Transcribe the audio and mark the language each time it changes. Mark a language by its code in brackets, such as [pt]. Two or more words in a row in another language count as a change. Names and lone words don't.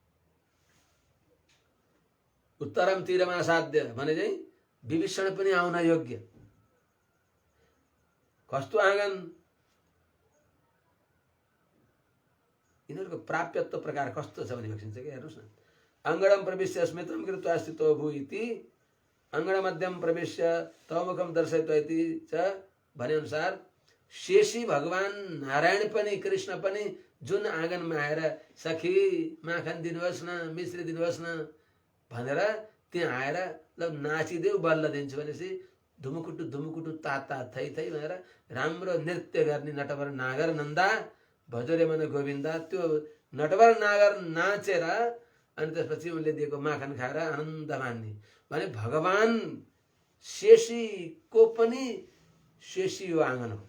[ne] उत्तरम तीरमा साध्य भने चाहिँ विभीषण पनि आउन योग्य। कस्तो आँगन? यिनीहरूको प्राप्यत्व प्रकार कस्तो छ भने भनिन्छ कि हेर्नुहोस् न। [sa] अङ्गणम प्रविश्य स्मृतं कृत्वा स्थितो भू इति अङ्गण मध्यम प्रविश्य तवमुखम दर्शयित्वा इति च [ne] भने अनुसार शेषी भगवान नारायण पनि कृष्ण पनि जुन आँगनमा आएर सखी माखन दिनुहोस् न, मिश्री दिनुहोस् न भनेर त्यहाँ आएर ल नाचिदेऊ बल्ल दिन्छु भनेपछि धुमुकुटु धुमुकुटु तात थै थै भनेर राम्रो नृत्य गर्ने नटवर नागर नन्दा भजोरे मन गोविन्दा त्यो नटवर नागर नाचेर अनि त्यसपछि उनले दिएको माखन खाएर आनन्द मान्ने भने भगवान शेषीको पनि शेषी यो आँगन हो।